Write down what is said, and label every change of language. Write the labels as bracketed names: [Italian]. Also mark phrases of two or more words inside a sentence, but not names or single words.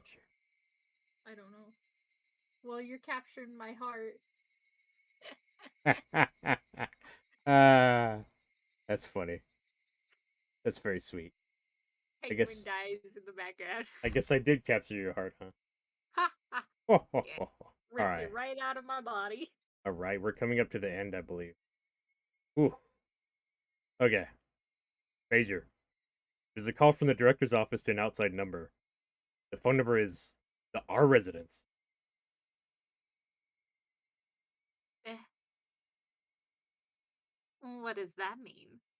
[English] I don't know. Well, you're capturing my heart. That's funny. That's very sweet. Penguin dies in the background. I guess I did capture your heart, huh? Ha ha! Ho, ho, Yeah. ho, ho. All Ripped right. it right out of my body. All right. We're coming up to the end, I believe. Ooh. Okay. Major. There's a call from the director's office to an outside number. The phone number is our residence. Eh. What does that mean?